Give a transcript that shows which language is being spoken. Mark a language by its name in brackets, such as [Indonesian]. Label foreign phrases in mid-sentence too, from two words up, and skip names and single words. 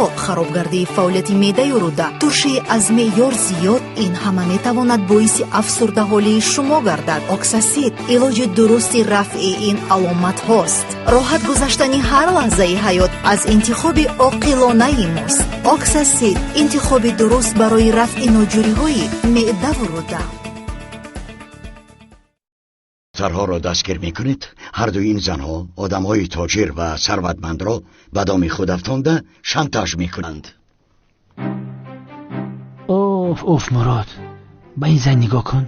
[Tajik] харобгардии фаъолияти медаю рӯда, туршии аз меъёр зиёд, ин ҳама метавонад боиси афсурдаҳолии шумо гардад. оксасид илоҷи дурусти рафъи ин аломатҳост. роҳат гузаштани ҳар лаҳзаи ҳаёт аз интихоби оқилонаи мост. оксасид интихоби дуруст барои рафъи ноҷуриҳои меъдаву рӯда. [Persian] سرها را دستگیر میکنید. هر دو این زنها آدمهای تاجر و ثروتمند را به دام خود افکنده شانتاژ میکنند. اوف مراد، به این زن نگاه کن.